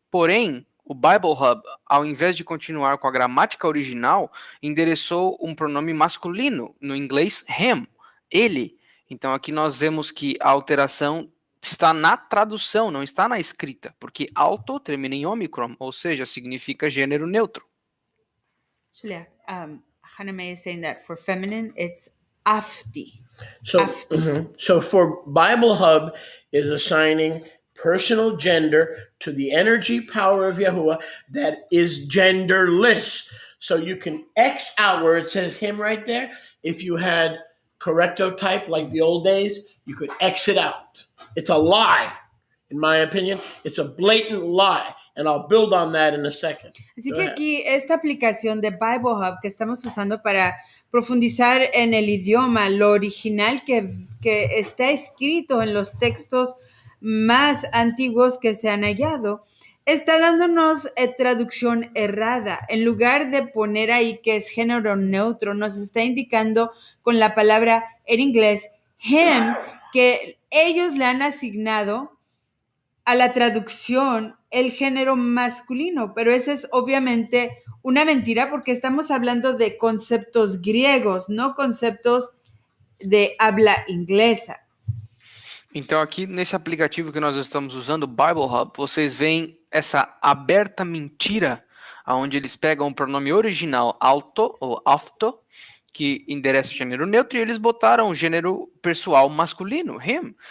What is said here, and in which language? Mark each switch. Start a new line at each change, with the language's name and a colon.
Portuguese: Porém, o Bible Hub, ao invés de continuar com a gramática original, endereçou um pronome masculino, no inglês him, ele. Então aqui nós vemos que a alteração está na tradução, não está na escrita, porque auto termina em omicron, ou seja, significa gênero neutro.
English: Julia, Hannah May is saying that for feminine, it's afti. So for Bible Hub is assigning personal gender to the energy power of Yahuwah that is genderless. So you can X out where it says him right there. If you had correcto type like the old days, you could X it out. It's a lie, in my opinion. It's a blatant lie. And I'll build on that in a second.
Spanish: Así que aquí esta aplicación de Bible Hub que estamos usando para profundizar en el idioma, lo original que está escrito en los textos más antiguos que se han hallado, está dándonos traducción errada. En lugar de poner ahí que es género neutro, nos está indicando con la palabra en inglés him, que ellos le han asignado a la traducción el género masculino, pero esa es obviamente una mentira porque estamos hablando de conceptos griegos, no conceptos de habla inglesa.
Portuguese: Então aqui nesse aplicativo que nós estamos usando, o Bible Hub, vocês veem essa aberta mentira, onde eles pegam o pronome original auto ou afto, que endereça o gênero neutro, e eles botaram o gênero pessoal masculino, him.